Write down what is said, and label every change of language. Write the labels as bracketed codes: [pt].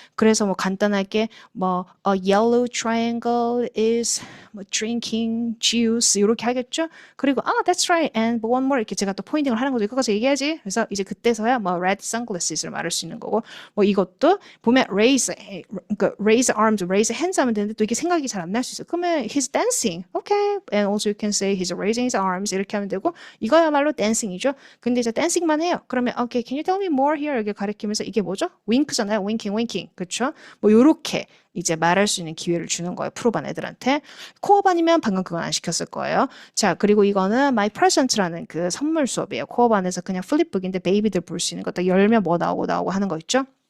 [ko] 그래서 뭐 간단하게 뭐 [en] a yellow triangle is [ko] 뭐 drinking juice 이렇게 하겠죠. 그리고 [en] that's right and one more [ko] 이렇게 제가 또 포인팅을 하는 거죠. 이거까지 얘기하지. 그래서 이제 그때서야 뭐 red sunglasses를 말할 수 있는 거고 뭐 이것도 보면 그러니까 [en] raise arms, raise hands [ko] 하면 되는데 또 이게 생각이 잘 안 날 수 있어요. 그러면 [en] he's dancing, okay, and also you can say he's raising his arms [ko] 이렇게 하면 되고 이거야말로 [en] dancing이죠. [ko] 근데 이제 dancing만 해요. 그러면 [en] okay, can you tell me more here [ko] 이렇게 가리키면서 이게 뭐죠? wink잖아요, winking, 그렇죠? 뭐 요렇게 이제 말할 수 있는 기회를 주는 거예요. 프로반 애들한테. 코어반이면 방금 그건 안 시켰을 거예요. 자, 그리고 이거는 My Present라는 그 선물 수업이에요. 코어반에서 그냥 플립북인데 베이비들 볼 수 있는 거 딱 열면 뭐 나오고 하는 거 있죠?